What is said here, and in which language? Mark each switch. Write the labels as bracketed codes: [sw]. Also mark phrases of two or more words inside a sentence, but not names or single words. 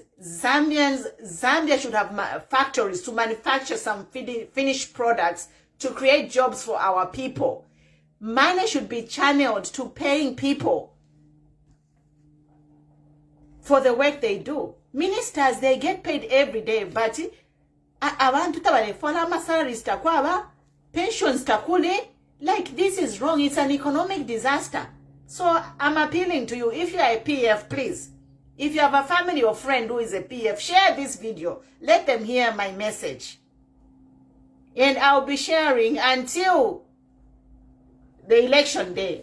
[en] Zambia should have factories to manufacture some finished products to create jobs for our people. Money should be channeled to paying people for the work they do. Ministers, they get paid every day, but [bem] abantu tabalefola salaries takwaba, pensions takule. [en] Like, this is wrong. It's an economic disaster. So I'm appealing to you. If you are a PF, please, if you have a family or friend who is a PF, share this video. Let them hear my message. And I'll be sharing until the election day.